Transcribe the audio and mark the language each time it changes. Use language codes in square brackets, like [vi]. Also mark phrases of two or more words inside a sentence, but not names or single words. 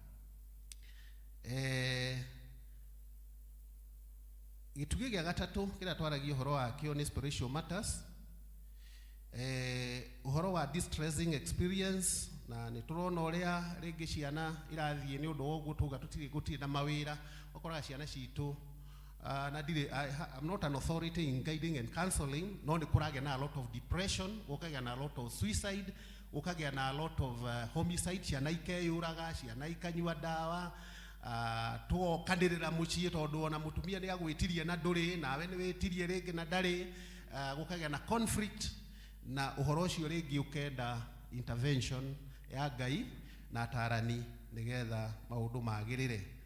[ki] gitugi gia gatatu kira twaragia uhoro wa kio ni [en] spiritual matters [ki] uhoro wa [en] distressing experience [ki] na ni turona uria ringi ciana irathie ni undu woguo tuga tutiri na mawira okora ciana citu na dire [en] I'm not an authority in guiding and counseling [ki] no ni kurage na [en] a lot of depression [ki] ukage na [en] a lot of suicide [ki] ukage na [en] a lot of homicide [ki] ciana ikeyuraga ciana ikanywa dawa to kandirira mucii tondu ona mutumia ni agwitirie na nduri nawe ni witirie ringi na ndari gukage na conflict na uhoro ucio ringi ukenda intervention ya Ngai na tarani nigetha maundu magirire